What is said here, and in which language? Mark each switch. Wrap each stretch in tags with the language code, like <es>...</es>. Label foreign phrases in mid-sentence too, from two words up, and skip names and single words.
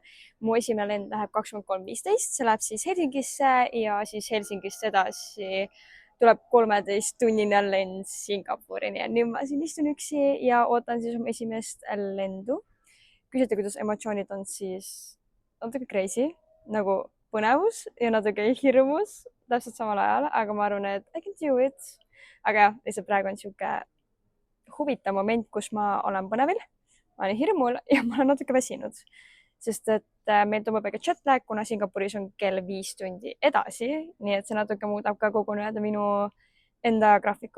<et>Mu esimene lend läheb 23.15, see läheb siis Helsingisse ja siis Helsingist edasi tuleb 13-tunnine lend Singapuri. Nüüd ma siin istun üksi ja ootan siis oma esimest lendu. Küsite, kuidas emotsioonid on siis natuke crazy, nagu põnevus ja natuke hirmus täpselt samal ajal, aga ma arvan, et</et> <en>I can do it.</en> <et>Aga jah, lihtsalt praegu on siuke huvitav moment, kus ma olen põnevil, ma olen hirmul ja ma olen natuke väsinud, sest et meil toimub väga jetlag, kuna Singapuris on kell 5 tundi edasi, nii et see natuke muudab ka kogu minu enda graafikut.</et>